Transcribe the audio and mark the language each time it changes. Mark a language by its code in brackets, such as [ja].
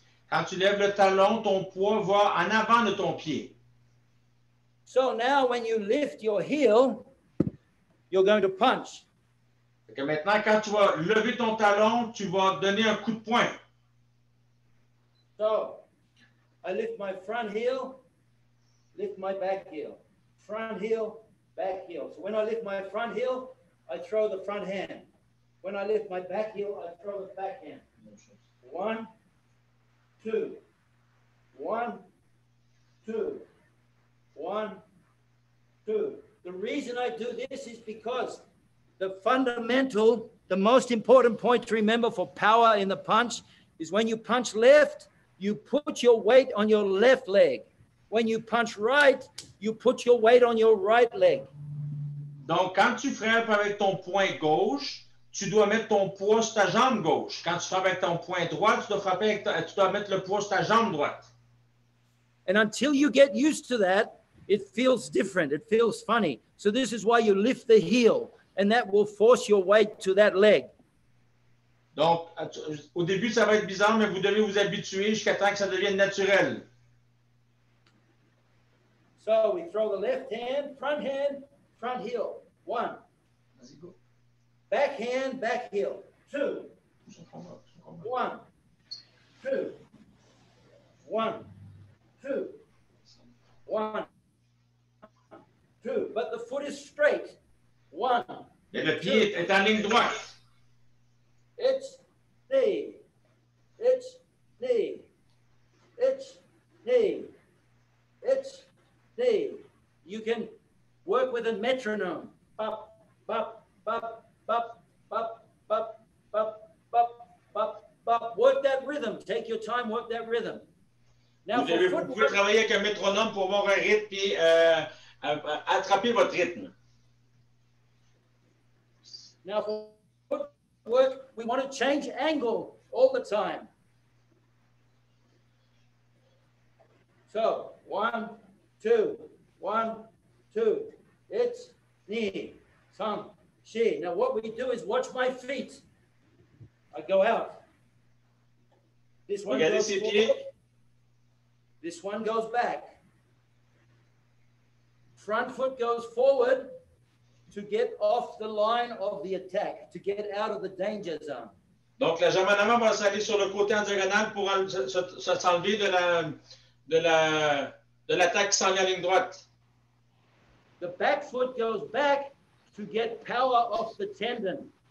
[fr] Quand tu lèves le talon, ton poids va en avant de ton pied. [en] So now when you lift your heel, you're going to punch. [fr] Que maintenant, quand tu vas lever ton talon, tu vas donner un coup de poing. [en] So I lift my front heel, lift my back heel. Front heel, back heel. So when I lift my front heel, I throw the front hand. When I lift my back heel, I throw the back hand. 1, 2. 1, 2. 1, 2. The reason I do this is because the fundamental, the most important point to remember for power in the punch is when you punch left, you put your weight on your left leg. When you punch right, you put your weight on your right leg. [fr] Donc, quand tu frappes avec ton poing gauche, tu dois mettre ton poids sur ta jambe gauche. Quand tu frappes avec ton poing droit, tu dois mettre le poids sur ta jambe droite. [en] And until you get used to that, it feels different. It feels funny. So this is why you lift the heel, and that will force your weight to that leg. [fr] Donc, au début, ça va être bizarre, mais vous devez vous habituer jusqu'à temps que ça devienne naturel. [en] So we throw the left hand, front heel. 1. Back hand, back heel. 2. 1. 2. 1. 2. 1. 2. But the foot is straight. 1. [fr] Et le pied est en ligne droite. [ja] It's knee. It's knee. It's knee. It's knee. [en] You can work with a metronome. Bop, bop, bop, bop, bop, bop, bop, bop, bop, bop. Work that rhythm. Take your time, work that rhythm. Now, [fr] Vous pouvez travailler avec un métronome pour avoir un rythme et attraper votre rythme. [en] Now, for footwork, we want to change angle all the time. So, 1, 2, 1, 2. [ja] It's knee. [en] 3, She. Now what we do is watch my feet. I go out. This one [fr] Regardez [en] goes [fr] ses [en] forward. [fr] pieds. [en] This one goes back. Front foot goes forward to get off the line of the attack, to get out of the danger zone. [fr] Donc, la jambe en avant va s'aller sur le côté en diagonale pour s'enlever de l'attaque qui s'en vient en ligne droite. [en] The back foot goes back to get power off the tendon.